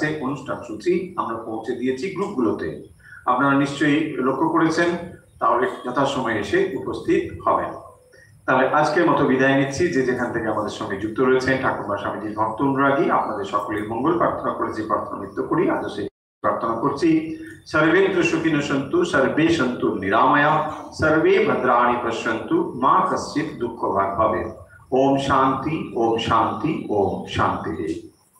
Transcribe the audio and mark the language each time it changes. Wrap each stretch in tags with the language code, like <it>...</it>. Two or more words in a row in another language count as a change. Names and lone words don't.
<bn>অনুষ্ঠান সূচি আমরা পৌঁছে দিয়েছি গ্রুপগুলোতে আপনারা নিশ্চয়ই লক্ষ্য করেছেন তাহলে যথাসময়ে এসে উপস্থিত হবেন তাহলে আজকের মতো বিদায় নিচ্ছি যে যেখান থেকে আমাদের সঙ্গে যুক্ত রয়েছেন ঠাকুরমা স্বামীজির ভক্ত অনুরাগী আপনাদের সকলের মঙ্গল প্রার্থনা করে যে প্রার্থনা নিত্য করি আজ সেই প্রার্থনা করছি</bn> <sa>सर्वेन्द्र सुखिनो सन्तु सर्वे सन्तु निरामया सर्वे भद्राणि पश्यन्तु मा कश्चित् दुःखभाग् भवेत् ओम शांति ओम शांति ओम शांति।</sa>